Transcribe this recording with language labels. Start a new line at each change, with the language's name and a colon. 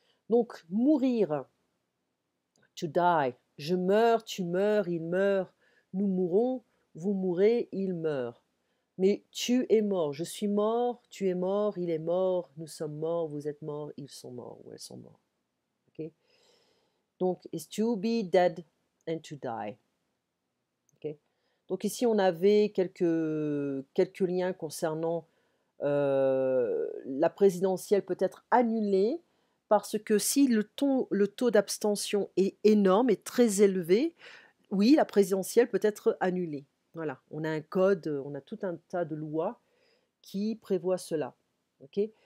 French: Donc, mourir,
English: to die.
French: Je meurs, tu meurs, il meurt, nous mourrons, vous mourrez, il meurt. Mais tu es mort, je suis mort, tu es mort, il est mort, nous sommes morts, vous êtes morts, ils sont morts ou elles sont morts. Okay?
English: Donc, is to be dead and to die. Okay?
French: Donc ici, on avait quelques liens concernant la présidentielle peut être annulée parce que si le taux d'abstention est énorme et très élevé, oui, la présidentielle peut être annulée. Voilà, on a un code, on a tout un tas de lois qui prévoient cela. ok.